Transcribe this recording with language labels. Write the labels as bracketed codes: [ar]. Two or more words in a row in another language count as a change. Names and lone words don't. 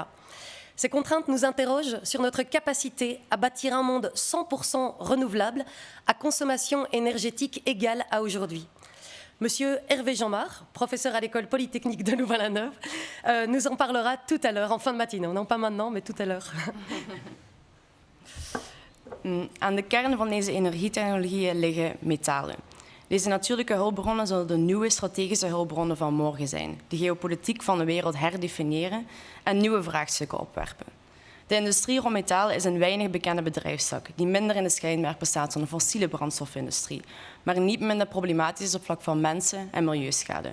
[fr] Ces contraintes nous interrogent sur notre capacité à bâtir un monde 100% renouvelable à consommation énergétique égale à aujourd'hui. Monsieur Hervé Jeanmar, professeur à l'école polytechnique de Louvain-la-Neuve, nous en parlera tout à l'heure, en fin de matinée. Non, pas maintenant, mais tout à l'heure. [nl] Aan de kern van deze energietechnologieën liggen metalen. Deze natuurlijke hulpbronnen zullen de nieuwe strategische hulpbronnen van morgen zijn, de geopolitiek van de wereld herdefiniëren en nieuwe vraagstukken opwerpen. De industrie rond metalen is een weinig bekende bedrijfstak die minder in de schijnwerper staat dan de fossiele brandstofindustrie, maar niet minder problematisch is op vlak van mensen- en milieuschade.